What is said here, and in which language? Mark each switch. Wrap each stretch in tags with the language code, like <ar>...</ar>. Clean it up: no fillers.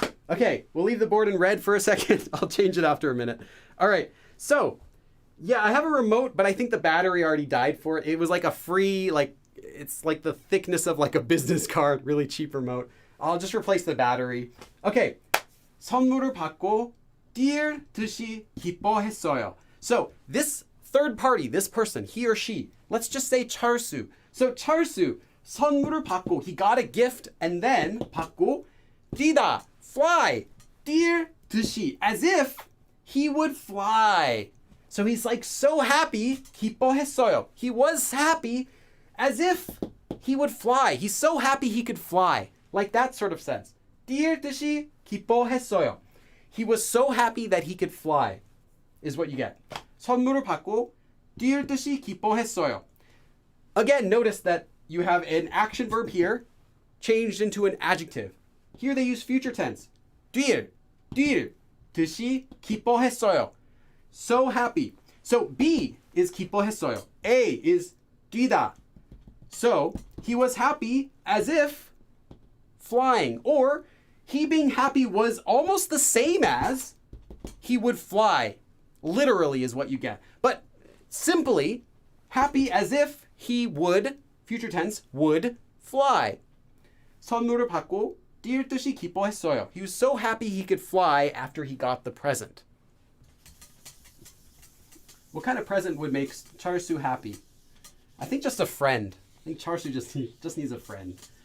<en>Okay, we'll leave the board in red for a second. I'll change it after a minute. All right, so, yeah, I have a remote, but I think the battery already died for it. It was like a free, it's like the thickness of like a business card, really cheap remote. I'll just replace the battery. Okay.</en> <ko>선물을 받고 뛸 듯이 기뻐했어요.</ko> <en>So this third party, this person, he or she, let's just say 철수. So 철수,</en> <ko>선물을 받고,</ko> <en>he got a gift, and then</en> <ko>받고 뛰다,</ko> <en>fly,</en> <ko>뛸 듯이,</ko> <en>as if he would fly. So he's like so happy, 기뻐했어요. He was happy as if he would fly. He's so happy he could fly. Like that sort of sense.</en> <ko>뛸 듯이 기뻐했어요.</ko> <en>He was so happy that he could fly, is what you get.</en> <ko>선물을 받고 뛸 듯이 기뻐했어요.</ko> <en>Again, notice that you have an action verb here changed into an adjective. Here they use future tense.</en> <ko>뛸 듯이 기뻐했어요.</ko> <en>So happy. So B is 기뻐했어요. A is 뛰다. So he was happy as if flying, or he being happy was almost the same as he would fly. Literally is what you get. But simply, happy as if he would, future tense, would fly.</en> <ko>선물을 받고 뛸 듯이 기뻐했어요.</ko> <en>He was so happy he could fly after he got the present. What kind of present would make Charsu happy? I think just a friend. I think Charsu just needs a friend.</en>